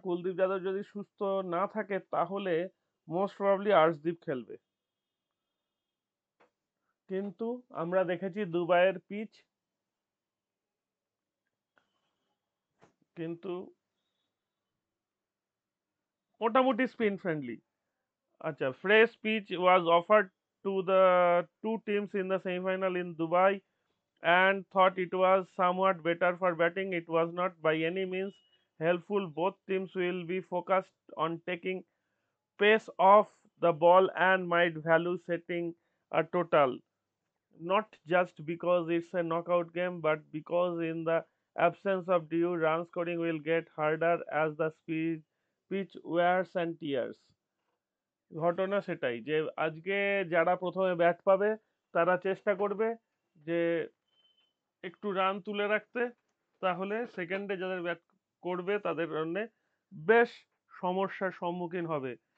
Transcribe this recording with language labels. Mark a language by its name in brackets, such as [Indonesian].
[Bangla] কুলদীপ যাদব যদি সুস্থ না থাকে তাহলে মোস্ট প্রবাবলি আর্শদীপ খেলবে। কিন্তু আমরা দেখেছি দুবাইয়ের পিচ, কিন্তু মোটামুটি স্পিন ফ্রেন্ডলি। [English] আচ্ছা, fresh pitch was offered to the two teams in the semi-final in Dubai and thought it was somewhat better for batting. It was not by any means helpful. Both teams will be focused on taking pace off the ball and might value setting a total. Not just because it's a knockout game, but because in the absence of due, run scoring will get harder as the pitch wears and tears. [Bangla] ঘটনা সেটাই যে আজকে যারা প্রথমে bat পাবে তারা চেষ্টা করবে যে একটু রান তুলে রাখতে, তাহলে সেকেন্ডে যাদের ব্যাট করবে তাদের জন্য বেশ সমস্যার সম্মুখীন হবে।